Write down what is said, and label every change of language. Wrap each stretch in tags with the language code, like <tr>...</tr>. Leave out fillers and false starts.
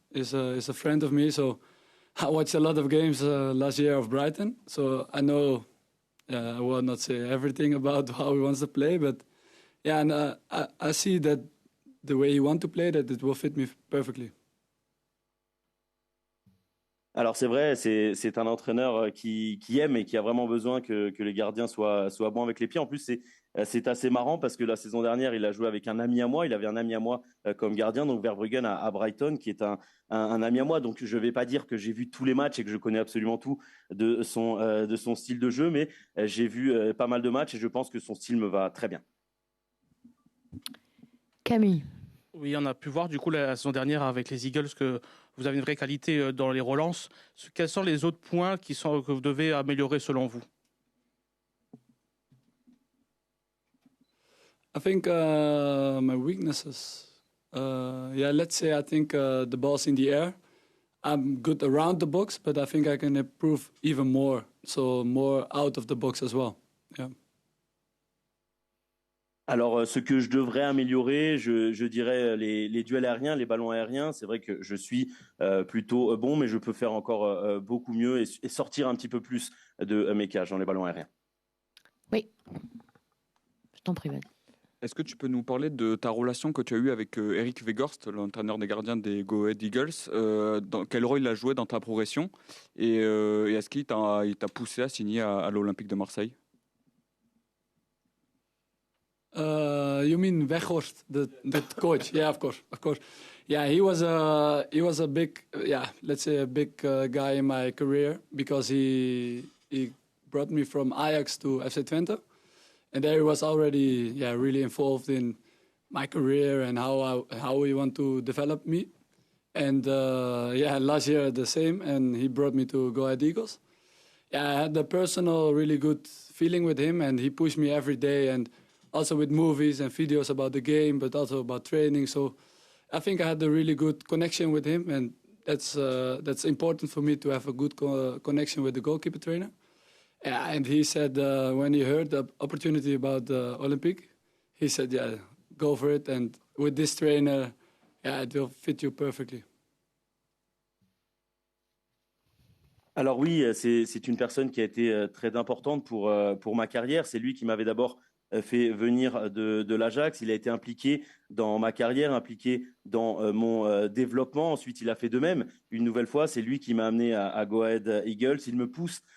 <en>Is a friend of me, so I watched a lot of games last year of Brighton. So I know I will not say everything about how he wants to play, but yeah, and I see that the way he wants to play, that it will fit me perfectly.</en> <fr>Alors c'est vrai, c'est un entraîneur qui aime et qui a vraiment besoin que les gardiens soient bons avec les pieds. En plus, c'est assez marrant parce que la saison dernière, il a joué avec un ami à moi. Il avait un ami à moi comme gardien, donc Verbruggen à Brighton, qui est un ami à moi. Donc je ne vais pas dire que j'ai vu tous les matchs et que je connais absolument tout de son style de jeu, mais j'ai vu pas mal de matchs et je pense que son style me va très bien. Camille. Oui, on a pu voir du coup la saison dernière avec les Eagles que vous avez une vraie qualité dans les relances. Quels sont les autres points que vous devez améliorer selon vous?</fr> <en>I think my weaknesses, yeah, let's say I think the ball's in the air. I'm good around the box, but I think I can improve even more. So more out of the box as well. Yeah.</en> <fr>Alors, ce que je devrais améliorer, je dirais les duels aériens, les ballons aériens. C'est vrai que je suis plutôt bon, mais je peux faire encore beaucoup mieux et sortir un petit peu plus de mes cages dans les ballons aériens. Oui, je t'en prie, vas-y. Est-ce que tu peux nous parler de ta relation que tu as eue avec Eric Weghorst, l'entraîneur des gardiens des Go Ahead Eagles? Dans quel rôle il a joué dans ta progression? Et est-ce qu'il t'a poussé à signer à l'Olympique de Marseille?</fr> <en>You mean Weghorst, the coach? Yeah, of course. Yeah, he was a big, let's say a big guy in my career because he brought me from Ajax to FC Twente, and there he was already really involved in my career and how he want to develop me. And last year the same, and he brought me to Go Ahead Eagles. Yeah, I had a personal really good feeling with him, and he pushed me every day and also with movies and videos about the game, but also about training. So I think I had a really good connection with him, and that's important for me to have a good connection with the goalkeeper trainer. And he said when he heard the opportunity about the Olympic, he said, yeah, go for it. And with this trainer, yeah, it will fit you perfectly.</en> <fr>Alors oui, c'est une personne qui a été très importante pour ma carrière. C'est lui qui m'avait d'abord fait venir de l'Ajax. Il a été impliqué dans ma carrière, impliqué dans mon développement. Ensuite, il a fait de même. Une nouvelle fois, c'est lui qui m'a amené à Go Ahead Eagles. Il me pousse.</fr>